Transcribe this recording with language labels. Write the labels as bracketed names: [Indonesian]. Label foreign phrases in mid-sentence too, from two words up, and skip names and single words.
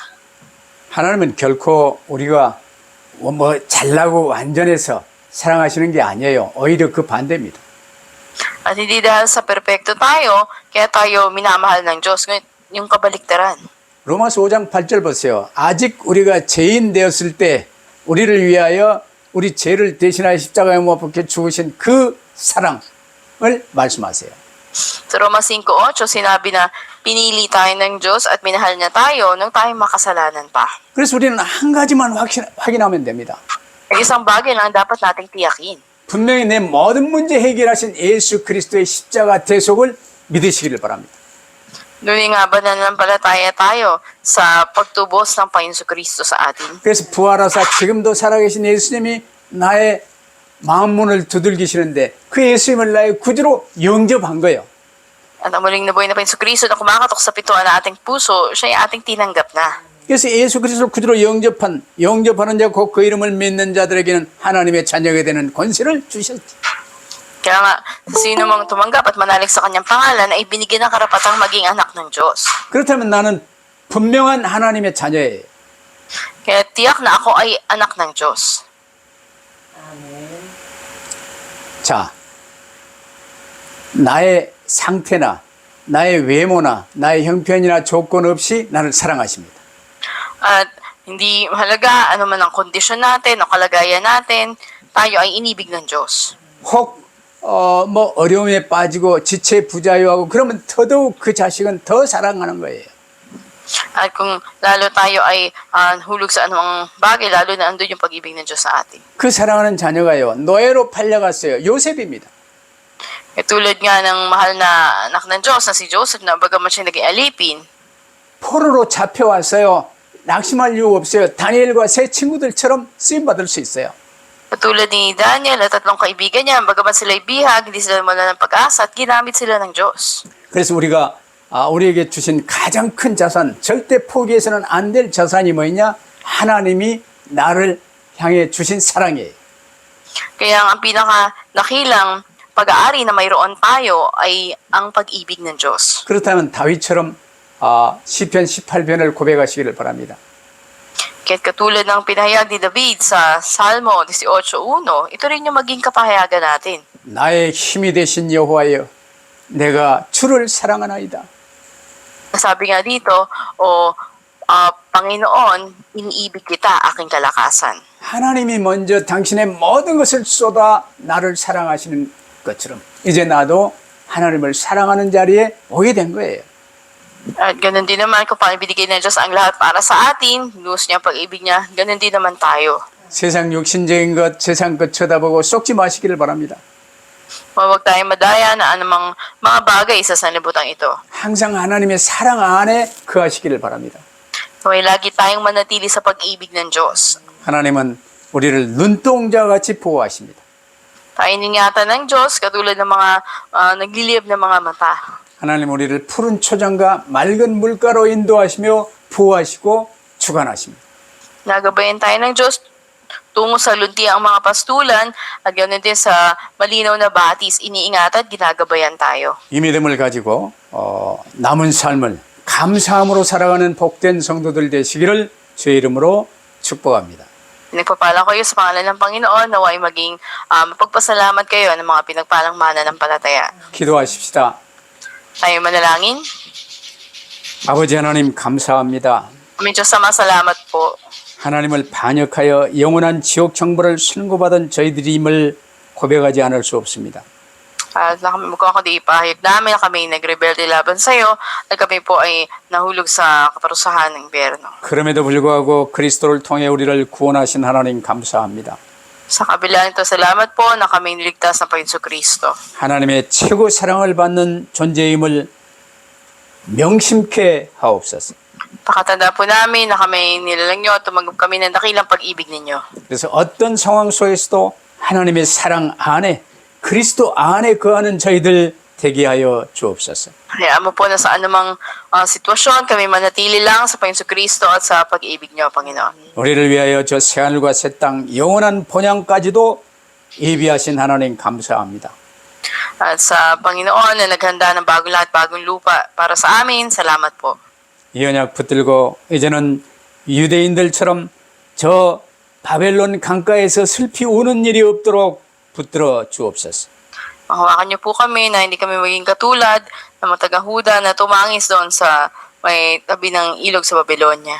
[Korean] 하나님은 결코 우리가 뭐 잘나고 완전해서 사랑하시는 게 아니에요. 오히려 그 반대입니다. [Filipino] At hindi dahil sa perpekto tayo, kaya tayo minamahal ng Diyos. Ngunit yung kabaliktaran. [Korean] 로마서 5장 8절 보세요. 아직 우리가 죄인 되었을 때 우리를 위하여 우리 죄를 대신하여 십자가에 못 박혀 죽으신 그 사랑을 말씀하세요. [Filipino] Sa Roma 5:8, sinabi na pinili tayo ng Diyos at minahal niya tayo nung tayo makasalanan pa. [Korean] 그래서 우리는 한 가지만 확인하면 됩니다. [Filipino] Ang isang bagay lang dapat nating tiyakin. [Korean] 분명히 내 모든 문제 해결하신 예수 그리스도의 십자가 대속을 믿으시기를 바랍니다. [Filipino] Ngunit nga ba nananampalataya tayo sa pagtubos ng Panginoon Kristo sa atin? [Korean] 그래서 부활하사 지금도 살아계신 예수님이 나의 마음문을 두들기시는데 그 예수님을 나의 구주로 영접한 거예요. [Filipino] At ang muling nabuhay na Panginoon Kristo na kumakatok sa pintuan ng ating puso, siya ay ating tinanggap na. [Korean] 그래서 예수 그리스도를 구주로 영접하는 자, 곧 그 이름을 믿는 자들에게는 하나님의 자녀가 되는 권세를 주셨지. [Filipino] Kaya nga, sino mang tumanggap at manalig sa kanyang pangalan ay binigyan ng karapatang maging anak ng Diyos. [Korean] 그렇다면 나는 분명한 하나님의 자녀예요. [Filipino] Kaya tiyak na ako ay anak ng Diyos. [Korean] 자, 나의 상태나 나의 외모나 나의 형편이나 조건 없이 나를 사랑하십니다. [Filipino] At hindi mahalaga ano man ang kondisyon natin o kalagayan natin, tayo ay inibig ng Diyos. [Korean] 혹 뭐 어려움에 빠지고 지체 부자유하고 그러면 더더욱 그 자식은 더 사랑하는 거예요. [Filipino] At kung lalo tayo ay hulog sa anumang bagay, lalo na andun yung pag-ibig ng Diyos sa atin. [Korean] 그 사랑하는 자녀가요, 노예로 팔려갔어요. 요셉입니다. [Filipino] Tulad nga ng mahal na anak ng Diyos na si Joseph na bagaman siya naging alipin, [Korean] 포로로 잡혀왔어요. 낙심할 이유 없어요. 다니엘과 세 친구들처럼 쓰임받을 수 있어요. [Filipino] katulad ni Daniel at tatlong kaibigan niya, bagaman sila'y bihag, hindi sila wala ng pag-asa at ginamit sila ng Diyos. [Korean] 그래서 우리가 우리에게 주신 가장 큰 자산, 절대 포기해서는 안 될 자산이 뭐냐? 하나님이 나를 향해 주신 사랑이에요. [Filipino] Kaya ang pinaka-nakilang pag-aari na mayroon tayo ay ang pag-ibig ng Diyos. [Korean] 그렇다면 다윗처럼 시편 18편을 고백하시기를 바랍니다. [Filipino] Kaya't katulad ng pinahayag ni David sa Salmo 18:1, ito rin yung maging kapahayagan natin. [Korean] 나의 힘이 되신 여호와여, 내가 주를 사랑하나이다. [Filipino] Sabi nga dito, Panginoon, iniibig kita, aking kalakasan. [Korean] 하나님이 먼저 당신의 모든 것을 쏟아 나를 사랑하시는 것처럼 이제 나도 하나님을 사랑하는 자리에 오게 된 거예요. [Filipino] At ganun din naman kung paano binigay ng Diyos ang lahat para sa atin, lubos niya ang pag-ibig niya, ganun din naman tayo. [Korean] 세상 육신적인 것, 세상 것 쳐다보고 쏙지 마시기를 바랍니다. [Filipino] Huwag tayong madaya na anumang mga bagay sa sanlibutan ito. [Korean] 항상 하나님의 사랑 안에 거하시기를 바랍니다. [Filipino] Huwag lagi tayong manatili sa pag-ibig ng Diyos. [Korean] 하나님은 우리를 눈동자 같이 보호하십니다. [Filipino] Tayo ningatan ng Diyos katulad ng mga nagliliyab na mga mata. [Korean] 하나님 우리를 푸른 초장과 맑은 물가로 인도하시며 보호하시고 주관하십니다. [Filipino] Nagabayan tayo ng Diyos tungo sa luntiang mga pastulan at ganoon din sa malinaw na batis, iniingatan at ginagabayan tayo. [Korean] 이 믿음을 가지고 남은 삶을 감사함으로 살아가는 복된 성도들 되시기를 주의 이름으로 축복합니다. [Filipino] Pinagpapala kayo sa pangalan ng Panginoon, naway maging mapagpasalamat kayo ng mga pinagpalang mananampalataya. [Korean] 기도하십시다. [Filipino] Tayo manalangin. [Korean] 아버지 하나님 감사합니다. [Filipino] Aming Diyos, salamat po. [Korean] 하나님을 반역하여 영원한 지옥 정보를 선고받은 저희들임을 고백하지 않을 수 없습니다. [Filipino] At na kami kundi ipahayag namin na kami nagrebelde laban sa iyo at kami po ay nahulog sa kaparusahan ng impyerno. [Korean] 그럼에도 불구하고 그리스도를 통해 우리를 구원하신 하나님 감사합니다. [Filipino] Sa kabila nito, salamat po na kami niligtas ng Panginoon Kristo. [Korean] 하나님의 최고 사랑을 받는 존재임을 명심케 하옵소서. [Filipino] Pakatanda po namin na kami nilalang nyo at tumanggap kami ng dakilang pag-ibig ninyo. [Korean] 그래서 어떤 상황 속에서도 하나님의 사랑 안에 그리스도 안에 거하는 저희들 되게 하여 주옵소서. [Filipino] Hayaan mo po na sa anumang sitwasyon kami manatili lang sa Panginoon Kristo at sa pag-ibig nyo, Panginoon. [Korean] 우리를 위하여 저 새하늘과 새 땅 영원한 본향까지도 예비하신 하나님 감사합니다. [Filipino] At sa Panginoon na naghanda ng bagong lahat, bagong lupa para sa amin, salamat po. [Korean] 이 언약 붙들고 이제는 유대인들처럼 저 바벨론 강가에서 슬피 우는 일이 없도록 붙들어 주옵소서. [Filipino] Mahawakan niyo po kami na hindi kami maging katulad ng mga taga-Huda na tumangis doon sa may tabi ng ilog sa Babylonia.